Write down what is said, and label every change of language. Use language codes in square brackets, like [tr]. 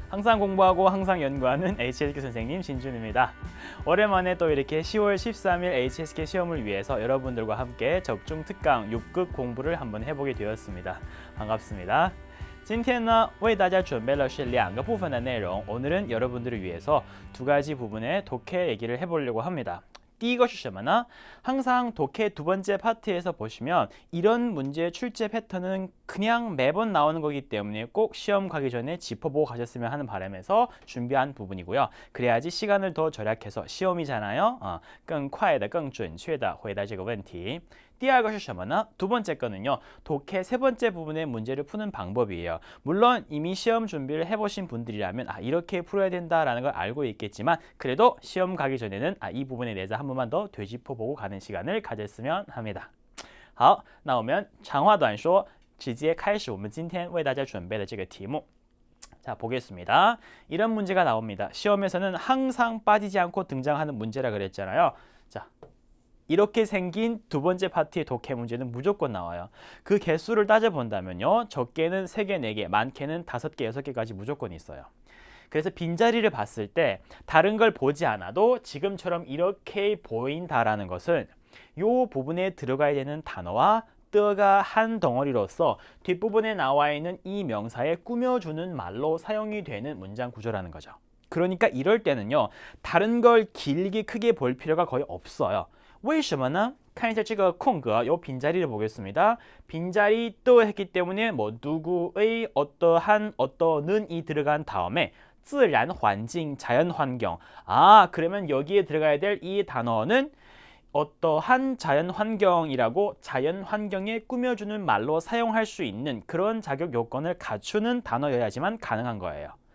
[ko] 항상 공부하고 항상 연구하는 HSK 선생님 신준입니다. 오랜만에 또 이렇게 10월 13일 HSK 시험을 위해서 여러분들과 함께 적중 특강 6급 공부를 한번 해보게 되었습니다. 반갑습니다. [zh] 今天呢为大家准备了是两个部分的内容. [ko] 오늘은 여러분들을 위해서 두 가지 부분의 독해 얘기를 해보려고 합니다. [zh] 第一个是什么呢? [ko] 항상 독해 두 번째 파트에서 보시면 이런 문제의 출제 패턴은 그냥 매번 나오는 거기 때문에 꼭 시험 가기 전에 짚어보고 가셨으면 하는 바람에서 준비한 부분이고요. 그래야지 시간을 더 절약해서 시험이잖아요. [zh] 更快的更准确的回答这个问题. 第二个是什么呢? [ko] 두 번째 거는요. 독해 세 번째 부분의 문제를 푸는 방법이에요. 물론 이미 시험 준비를 해보신 분들이라면 이렇게 풀어야 된다라는 걸 알고 있겠지만 그래도 시험 가기 전에는 이 부분에 대해서 한 번만 더 되짚어보고 가는 시간을 가졌으면 합니다. [zh] 好，那我们长话短说，直接开始我们今天为大家准备的这个题目。 [ko] 자, 보겠습니다. 이런 문제가 나옵니다. 시험에서는 항상 빠지지 않고 등장하는 문제라 그랬잖아요. 자, 이렇게 생긴 두 번째 파트의 독해 문제는 무조건 나와요. 그 개수를 따져본다면요. 적게는 3개, 4개, 많게는 5개, 6개까지 무조건 있어요. 그래서 빈자리를 봤을 때 다른 걸 보지 않아도 지금처럼 이렇게 보인다라는 것은 이 부분에 들어가야 되는 단어와 뜨가 한 덩어리로서 뒷부분에 나와 있는 이 명사에 꾸며주는 말로 사용이 되는 문장 구조라는 거죠. 그러니까 이럴 때는요. 다른 걸 길게 크게 볼 필요가 거의 없어요. [zh] 为什么呢? 看一下这个空格, [ko] 요 빈자리를 보겠습니다. 빈자리 또 했기 때문에 뭐 누구의 어떠한 어떠는이 들어간 다음에 自然环境, 자연 환경. 그러면 여기에 들어가야 될 이 단어는 어떠한 자연 환경이라고 자연 환경에 꾸며주는 말로 사용할 수 있는 그런 자격 요건을 갖추는 단어여야지만 가능한 거예요.